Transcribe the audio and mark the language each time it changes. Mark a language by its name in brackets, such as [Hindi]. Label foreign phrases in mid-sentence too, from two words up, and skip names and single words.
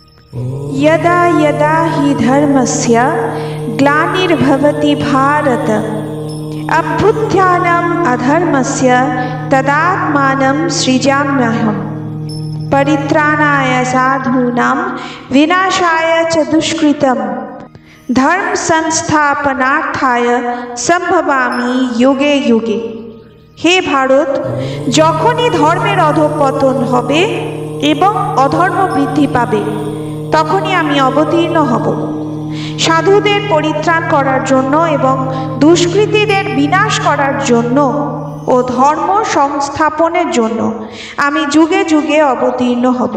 [Sanskrit] यदा यदा हि धर्मस्य ग्लानिर्भवति भारत अभ्युत्थानम् अधर्मस्य तदात्मानं सृजाम्यहम् परित्राणाय साधूनां विनाशाय च दुष्कृतं धर्म संस्थापनार्थाय सम्भवामि युगे युगे। हे भारत, [Bangla] যখনই ধর্মের অধঃপতন হবে এবং অধর্ম বৃদ্ধি পাবে তখনই আমি অবতীর্ণ হব। সাধুদের পরিত্রাণ করার জন্য এবং দুষ্কৃতীদের বিনাশ করার জন্য ও ধর্ম সংস্থাপনের জন্য আমি যুগে যুগে অবতীর্ণ হব।